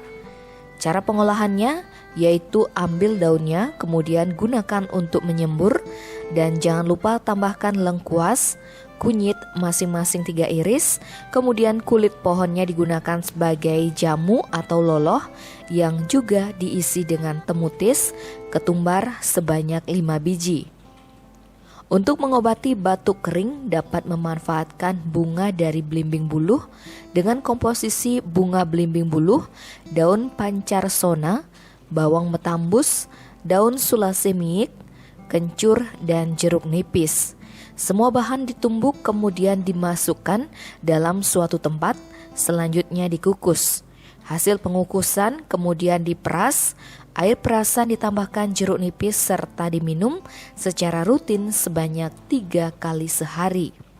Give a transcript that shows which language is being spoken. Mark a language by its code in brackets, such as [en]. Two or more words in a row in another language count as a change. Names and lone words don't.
[id] Cara pengolahannya yaitu ambil daunnya, kemudian gunakan untuk menyembur, dan jangan lupa tambahkan lengkuas, kunyit masing-masing 3 iris, kemudian kulit pohonnya digunakan sebagai jamu atau loloh yang juga diisi dengan temutis, ketumbar sebanyak 5 biji. Untuk mengobati batuk kering dapat memanfaatkan bunga dari belimbing buluh dengan komposisi bunga belimbing buluh, daun pancarsona, bawang metambus, daun sulasemiik, kencur, dan jeruk nipis. Semua bahan ditumbuk kemudian dimasukkan dalam suatu tempat, selanjutnya dikukus. Hasil pengukusan kemudian diperas, air perasan ditambahkan jeruk nipis serta diminum secara rutin sebanyak 3 kali sehari.